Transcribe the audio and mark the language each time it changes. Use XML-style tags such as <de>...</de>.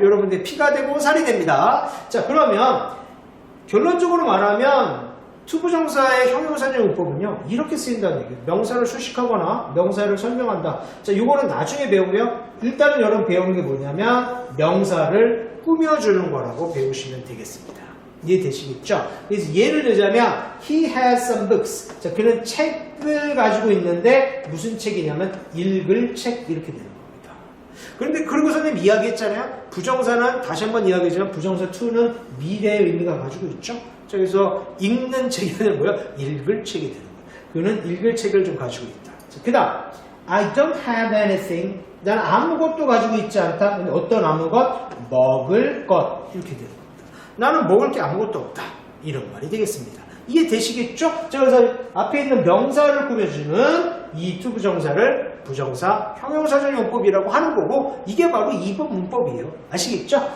<ko>여러분들 피가 되고 살이 됩니다. 자, 그러면 결론적으로 말하면 투부정사의 형용사적 용법은요, 이렇게 쓰인다는 얘기예요. 명사를 수식하거나 명사를 설명한다. 자, 이거는 나중에 배우고요. 일단은 여러분 배우는 게 뭐냐면 명사를 꾸며주는 거라고 배우시면 되겠습니다. 이해되시겠죠? 그래서 예를 들자면</ko> <en>He has some books.</en> <ko>자, 그는 책을 가지고 있는데 무슨 책이냐면 읽을 책, 이렇게 되는 겁니다. 그런데 그리고 선생님 이야기했잖아요. 부정사는 다시 한번 이야기했지만 부정사 to는 미래의 의미가 가지고 있죠. 자, 그래서 읽는 책이 되는 뭐야? 읽을 책이 되는 거예요. 그는 읽을 책을 좀 가지고 있다. 그 다음</ko> <en>I don't have anything.</en> <ko>난 아무것도 가지고 있지 않다. 근데 어떤 아무것? 먹을 것. 이렇게 되는 겁니다. 나는 먹을 게 아무것도 없다. 이런 말이 되겠습니다. 이해되시겠죠? 자, 그래서 앞에 있는 명사를 꾸며주는 이 투부정사를 부정사 형용사절 용법이라고 하는 거고 이게 바로 2번 문법이에요. 아시겠죠?</ko>